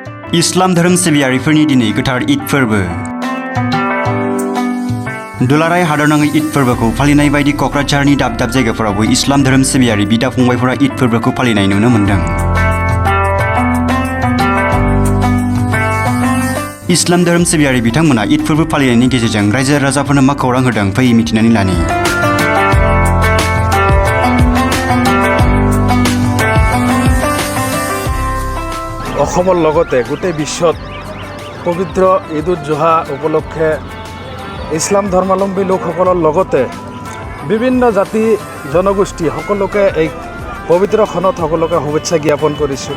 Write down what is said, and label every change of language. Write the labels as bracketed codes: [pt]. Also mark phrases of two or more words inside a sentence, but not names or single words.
[brx] इस्लाम धोरोम सिबियारिफोरनि दिनै गोथार ईद फोरबो। दुलाराय हादरनाङै ईद फोरबोखौ फालिनाय बायदि क'क्राझारनि दाब दाब जायगाफोरावबो इस्लाम धोरोम सिबियारि बिदा फंबायफोरा ईद फोरबोखौ फालिनाय नुनो मोन्दों। इस्लाम धोरोम सिबियारि बिथांमोना ईद फोरबो फालिनायनि गेजेरजों रायजो राजाफोरनो मा खौरां होदों फै मिथिनानै लानि। [as] অসমৰ লগতে গোটেই বিশ্বত পবিত্ৰ ঈদ উজ জোহা উপলক্ষে ইছলাম ধৰ্মাৱলম্বী লোকসকলৰ লগতে বিভিন্ন জাতি জনগোষ্ঠী সকলোকে এই পবিত্ৰ ক্ষণত সকলোকে শুভেচ্ছা জ্ঞাপন কৰিছোঁ।